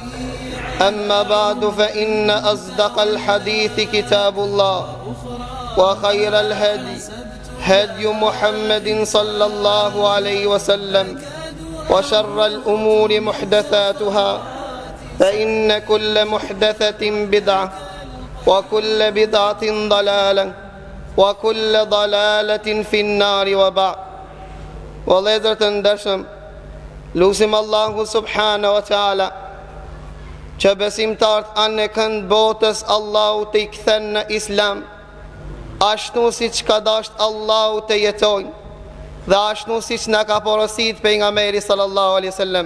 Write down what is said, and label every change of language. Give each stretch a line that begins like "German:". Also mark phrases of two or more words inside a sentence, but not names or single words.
Arabic: أما بعد فإن أصدق الحديث كتاب الله وخير الهدي هدي محمد صلى الله عليه وسلم وشر الأمور محدثاتها فإن كل محدثة بدعة وكل بدعة ضلالة وكل ضلالة في النار. وبعد.
Albanian: Vëllezër të ndershëm, lutim Allahu
Arabic: سبحانه وتعالى
Albanian: që besimtarët anë e kënd botës Allahu të i kthen në Islam, ashtu siç ka dashur Allahu të jetojnë dhe ashtu siç na ka porosit pejgamberi
Arabic: صلى الله عليه وسلم.